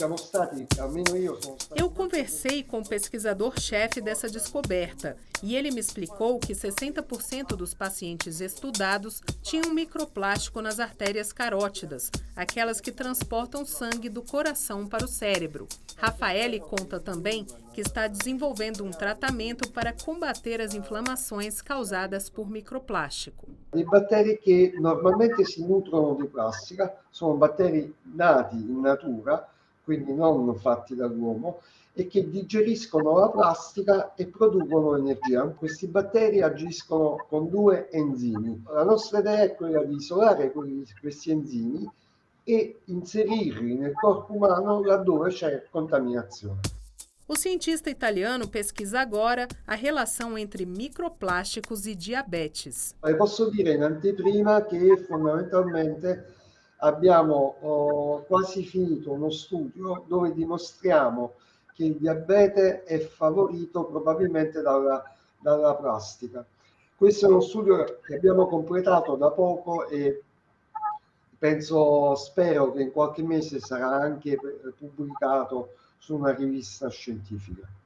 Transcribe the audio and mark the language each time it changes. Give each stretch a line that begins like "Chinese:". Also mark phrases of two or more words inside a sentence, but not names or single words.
Portuguese: Eu conversei com o pesquisador-chefe dessa descoberta e ele me explicou que 60% dos pacientes estudados tinham microplástico nas artérias carótidas, aquelas que transportam sangue do coração para o cérebro. Rafaele conta também que está desenvolvendo um tratamento para combater as inflamações causadas por microplástico.
Italian: I batteri che normalmente si nutrono di plastica sono batteri nati in natura, quindi non fatti dall'uomo, e che digeriscono la plastica e producono energia. Questi batteri agiscono con 2 enzimi. La nostra idea è quella di isolare questi enzimi e inserirli nel corpo umano laddove c'è contaminazione.
Portuguese: O cientista italiano pesquisa agora a relação entre microplásticos e diabetes.
Italian: Posso dire in anteprima che fondamentalmente abbiamo quasi finito uno studio dove dimostriamo che il diabete è favorito probabilmente dalla dalla plastica. Questo è uno studio che abbiamo completato da poco e spero che in qualche mese sarà anche pubblicato su
Portuguese: uma revista científica.